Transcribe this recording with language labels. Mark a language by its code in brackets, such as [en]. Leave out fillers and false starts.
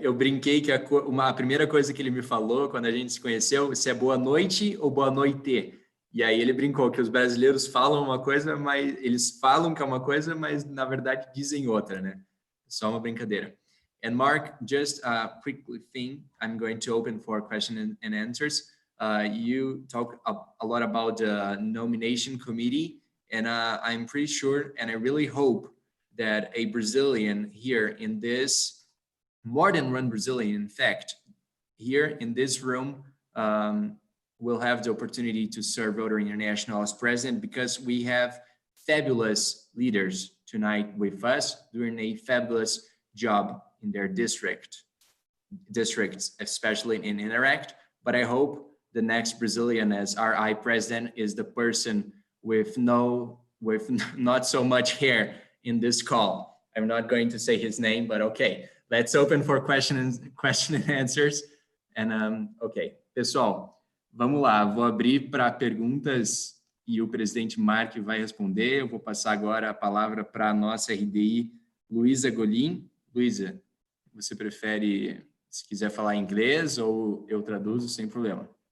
[pt] Eu brinquei que a primeira coisa que ele me falou quando a gente se conheceu, se é boa noite ou boa noite. E aí ele brincou que os brasileiros falam uma coisa, mas eles falam que é uma coisa, mas na verdade dizem outra, né? Só uma brincadeira. [en] And Mark, just a quick thing, I'm going to open for question and answers. You talk a lot about the nomination committee, and I'm pretty sure, and I really hope that a Brazilian here in this, more than one Brazilian, in fact, here in this room, will have the opportunity to serve Rotary International as president, because we have fabulous leaders tonight with us doing a fabulous job in their districts, especially in Interact. But I hope the next Brazilian as RI president is the person with not so much hair in this call. I'm not going to say his name, but okay, let's open for question and answers. [pt] And okay, pessoal, vamos lá, vou abrir para perguntas e o presidente Mark vai responder. Eu vou passar agora a palavra para a nossa RDI, Luísa Golim. Luísa, você prefere, se quiser falar inglês ou eu traduzo sem problema?